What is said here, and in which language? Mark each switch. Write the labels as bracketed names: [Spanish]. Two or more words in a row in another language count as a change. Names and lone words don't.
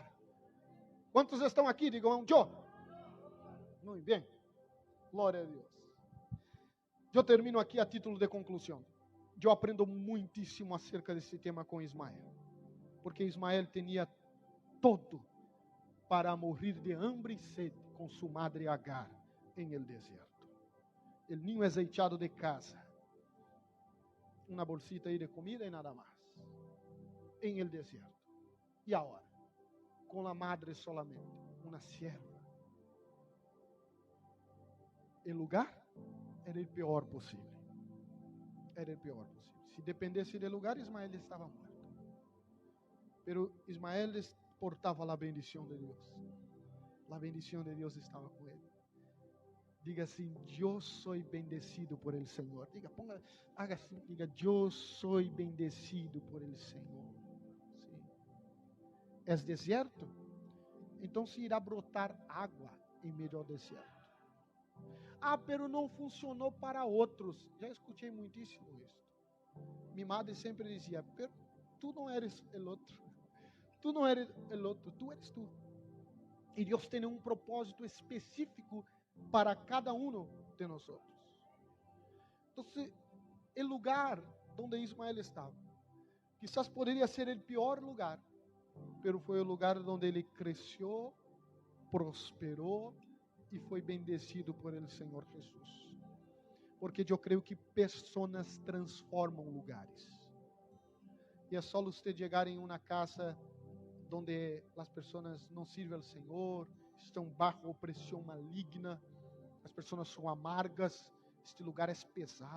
[Portuguese] Quantos estão aqui? Digam, eu. Muito bem. Glória a Deus. Eu termino aqui a título de conclusão. Eu aprendo muitíssimo acerca desse tema com Ismael. Porque Ismael tinha todo para morrer de hambre e sede com sua madre Agar em el deserto. [Spanish] El niño es echado de casa. [Portuguese] Uma bolsita aí de comida e nada mais. Em el deserto. E agora? Com a madre solamente, uma sierva. O lugar era o pior possível. Era o pior possível. Se dependesse do lugar, Ismael estava morto. Pero Ismael portava a bendição de Deus. A bendição de Deus estava com ele. Diga assim, eu sou [Spanish] bendecido por el [Portuguese] Senhor. Diga, haga assim, diga, eu sou [Spanish] bendecido por el [Portuguese] Senhor. Sim. É deserto? Então se irá brotar água em meio ao deserto. Pero não funcionou para outros. Já escutei muitíssimo isso. Minha madre sempre dizia, [Spanish] pero tu não eres el outro. Tu não eres el outro, tu eres tu. [Portuguese] E Deus tem um propósito específico para cada um de nós. Então, o lugar onde Ismael estava, quizás poderia ser o pior lugar, mas foi o lugar onde ele cresceu, prosperou e foi [Spanish] bendecido por el [Portuguese] Senhor Jesus. Porque eu creio que pessoas transformam lugares. E é só você chegar em uma casa onde as pessoas não servem ao Senhor, estão bajo opressão maligna, as pessoas são amargas, este lugar é pesado.